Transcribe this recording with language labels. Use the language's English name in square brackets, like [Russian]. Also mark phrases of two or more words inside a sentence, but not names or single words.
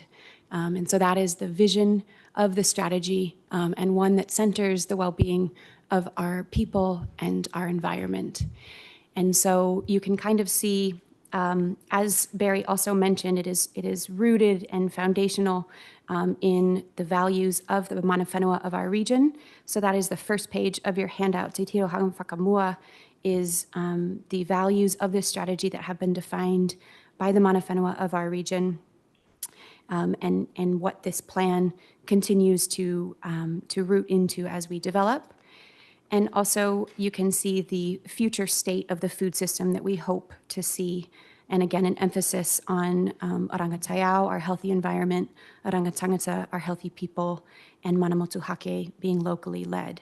[English] And so that is the vision of the strategy, and one that centers the well-being of our people and our environment. And so you can kind of see, as Barry also mentioned, it is rooted and foundational in the values of the [Māori] mana whenua [English] of our region. So that is the first page of your handout. Te Tiro Haum Whakamua is the values of this strategy that have been defined by the [Māori] mana whenua [English] of our region. And what this plan continues to root into as we develop. And also you can see the future state of the food system that we hope to see. And again, an emphasis on [Māori] Oranga Taiao, [English] our healthy environment, [Māori] Oranga Tangata, [English] our healthy people, and [Māori] Mana Motuhake [English] being locally led.